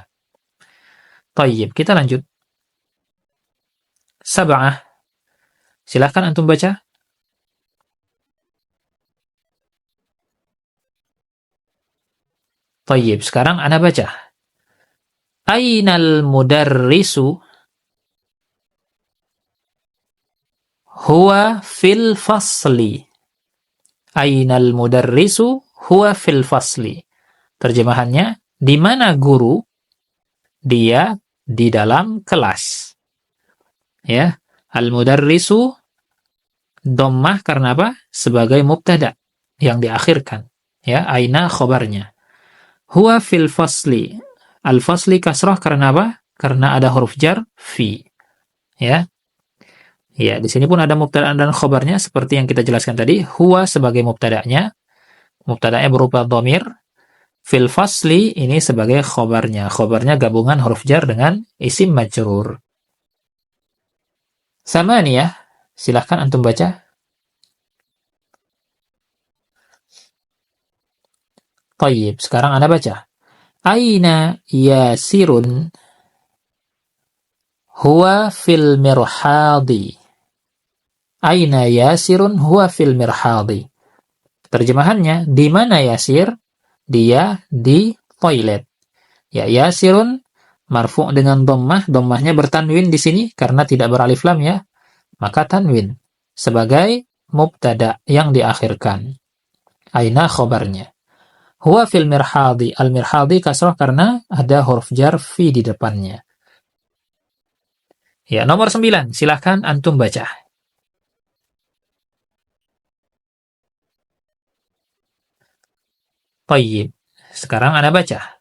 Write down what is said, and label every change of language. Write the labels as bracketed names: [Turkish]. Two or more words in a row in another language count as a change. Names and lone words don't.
[Indonesian] Tayyib, kita lanjut. Sab'ah. Silahkan antum baca. Tayyib, sekarang ana baca. [Arabic] أين المدرس هو في الفصل. أين المدرس هو في الفصل. [Indonesian] Terjemahannya, di mana guru? Dia di dalam kelas. Ya, al-mudarrisu dhammah karena apa? Sebagai mubtada yang diakhirkan. Ya, aina khobarnya. [Arabic] هو في الفصل. [Indonesian] Al-fasli kasrah karena apa? Karena ada huruf jar fi. Ya. Ya, di sini pun ada mubtada dan khobarnya seperti yang kita jelaskan tadi. Huwa sebagai mubtadanya. Mubtadanya berupa dhamir. [Arabic] في الفصل [Indonesian] ini sebagai khobarnya. Khobarnya gabungan huruf jar dengan isim majrur. Samaniyah. Silahkan antum baca. Tayyib. Sekarang Anda baca. [Arabic] أين ياسر هو في المرحاض. أين ياسر هو في المرحاض. [Indonesian] Terjemahannya, di mana Yasir? Dia di toilet. Ya, Yasirun marfu' dengan dhammah, dhammahnya bertanwin di sini karena tidak beralif lam ya. Maka tanwin sebagai mubtada yang diakhirkan. Aina khobarnya. [Arabic] هو في المرحاض. [Indonesian] Al-mirhadi kasrah karena ada huruf jar fi di depannya. Ya, nomor 9. Silahkan antum baca. Tayyib. Sekarang Anda baca.